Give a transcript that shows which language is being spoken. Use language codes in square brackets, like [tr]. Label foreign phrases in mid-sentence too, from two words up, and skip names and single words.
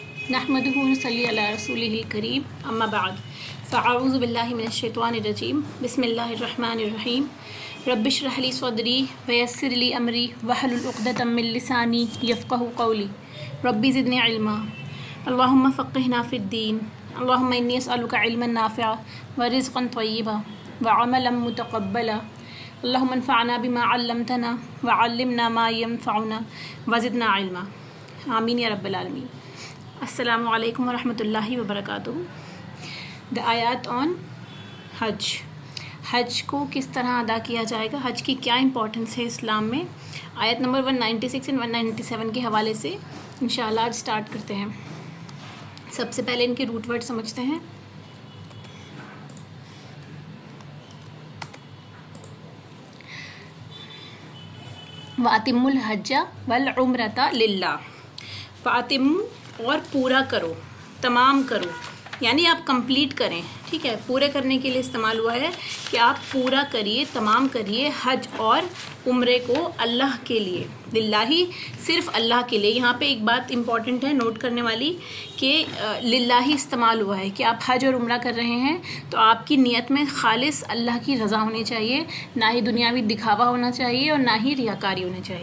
[ar] نحمده ونصلي على رسوله الكريم أما بعد فأعوذ بالله من الشيطان الرجيم بسم الله الرحمن الرحيم رب اشرح لي صدري ويسر لي أمري واحلل عقدة من لساني يفقهوا قولي رب زدني علما اللهم فقهنا في الدين اللهم إني أسألك علما نافعا ورزقا طيبا وعملا متقبلا اللهم انفعنا بما علمتنا وعلمنا ما ينفعنا وزدنا علما آمين يا رب العالمين. السلام عليكم ورحمة الله وبركاته. [en] The ayaat on Hajj. [ur] حج کو کس طرح ادا کیا جائے گا، حج کی کیا امپورٹنس ہے اسلام میں، آیت نمبر 196 اینڈ 197 کے حوالے سے انشاءاللہ آج اسٹارٹ کرتے ہیں. سب سے پہلے ان کے [en] root word [ur] سمجھتے ہیں. [ar] وأتموا الحج والعمرة لله. [ur] واتم اور پورا کرو، تمام کرو، یعنی آپ کمپلیٹ کریں. ٹھیک ہے، پورے کرنے کے لیے استعمال ہوا ہے کہ آپ پورا کریے، تمام کریے حج اور عمرے کو اللہ کے لیے، للہی، صرف اللہ کے لیے. یہاں پہ ایک بات امپورٹنٹ ہے نوٹ کرنے والی کہ للہی استعمال ہوا ہے کہ آپ حج اور عمرہ کر رہے ہیں تو آپ کی نیت میں خالص اللہ کی رضا ہونی چاہیے، نہ ہی دنیاوی دکھاوا ہونا چاہیے اور نہ ہی ریاکاری ہونی چاہیے.